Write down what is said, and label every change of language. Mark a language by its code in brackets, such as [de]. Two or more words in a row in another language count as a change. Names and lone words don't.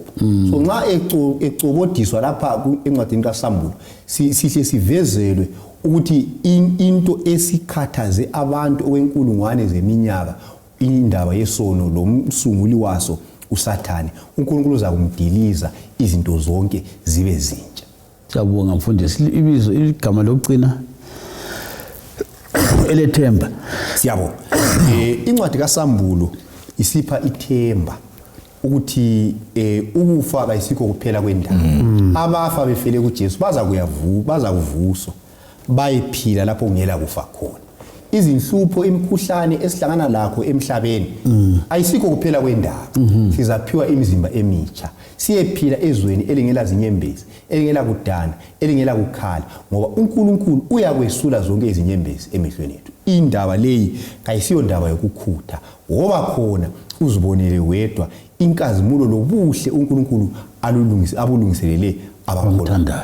[nd] So nxa ecobodiswa lapha encwadini kaSambulo sihle sivezelwe ukuthi into esikhathaze abantu okwenkulungwane zeminyaka indaba yesono lomsunguli waso uSathane. uNkulunkulu uza kumdiliza izinto zonke zibe zintsha. Siyabonga mfundisi. Ibizo igama lokugcina elethemba. Siyabonga. Incwadi kaSambulo isipha ithemba ukuthi ukufa kayisikho kuphela kwendaba. Abafa befele kuJesu baza kuvuswa bayiphila lapho kungela kufa khona. izinhlupho imikhuhlane esihlangana lakho emhlabeni ayisikho kuphela kwendaba sizaphiwa imizimba emitsha siyephila ezweni elingela zinyembezi elingela kudana elingela kukhala ngoba uNkulunkulu uyakwesula zonke izinyembezi emehlweni ethu indaba leyi kayisiyo ndaba yokukhutha ngoba khona uzibonele wedwa inkazimulo lobuhle uNkulunkulu abulungiselele abamthandayo.